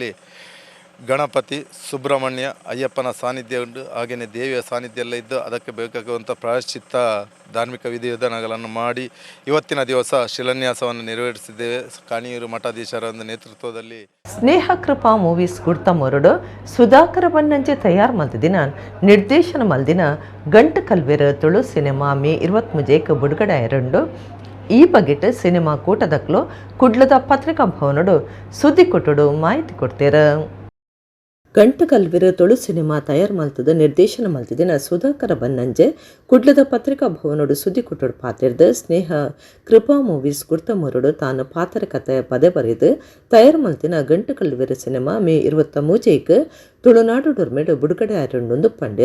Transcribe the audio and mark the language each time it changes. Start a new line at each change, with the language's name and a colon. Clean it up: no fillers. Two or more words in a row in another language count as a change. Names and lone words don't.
Kannada: ಸಾನ್ನಿಧ್ಯದಲ್ಲಿ ಗಣಪತಿ, ಸುಬ್ರಹ್ಮಣ್ಯ, ಅಯ್ಯಪ್ಪನ ಸಾನ್ನಿಧ್ಯ ಉಂಟು. ಹಾಗೆಯೇ ದೇವಿಯ ಸಾನ್ನಿಧ್ಯ ಎಲ್ಲ ಇದ್ದು ಅದಕ್ಕೆ ಬೇಕಾಗುವಂಥ ಪ್ರಾಯಶ್ಚಿತ್ತ ಧಾರ್ಮಿಕ ವಿಧಿವಿಧಾನಗಳನ್ನು ಮಾಡಿ ಇವತ್ತಿನ ದಿವಸ ಶಿಲಾನ್ಯಾಸವನ್ನು ನೆರವೇರಿಸಿದ್ದೇವೆ. ಕಾಣಿಯೂರು ಮಠಾಧೀಶರ ಒಂದು ನೇತೃತ್ವದಲ್ಲಿ.
Tulu: ಸ್ನೇಹ ಕೃಪಾ ಮೂವೀಸ್ ಗುಡ್ತ ಮೊರಡು ಸುಧಾಕರ ಬನ್ನಂಜೆ ತಯಾರು ಮಲ್ದಿನ ನಿರ್ದೇಶನ ಮಲ್ದಿನ ಗಂಟು ಕಲ್ವೇರು ತುಳು ಸಿನಿಮಾ ಮೇ 23 ಬಿಡುಗಡೆ ಆಯರಂಡು. ಈ ಬಗೆಟ್ ಸಿನಿಮಾ ಕೂಟದಕ್ಲು ಕುಡ್ಲದ ಪತ್ರಿಕಾ ಭವನಡು ಸುದ್ದಿ ಕೊಟ್ಟಡು ಮಾಹಿತಿ ಕೊಡ್ತೀರ. ಗಂಟು ಕಲ್ವಿರು ತುಳು ಸಿನಿಮಾ ತಯಾರು ಮಲ್ತದ ನಿರ್ದೇಶನ ಮಲ್ತಿದಿನ ಸುಧಾಕರ ಬನ್ನಂಜೆ ಕುಡ್ಲದ ಪತ್ರಿಕಾ ಭವನಡು ಸುದ್ದಿ ಕೊಟ್ಟಡು ಪಾತಿರ್ದು ಸ್ನೇಹ ಕೃಪಾ ಮೂವೀಸ್ ಗುರ್ತ ಮೊರಡು ತಾನು ಪಾತ್ರ ಕತೆ ಪದೇ ಬರೆದು ತಯಾರು ಮಲ್ತಿನ ಗಂಟು ಕಲ್ವಿರು ಸಿನಿಮಾ ಮೇ 23 ತುಳುನಾಡು ಡೊರ್ಮೆಡು ಬಿಡುಗಡೆ ಆಯರಂಡು ಪಂಡಿರ.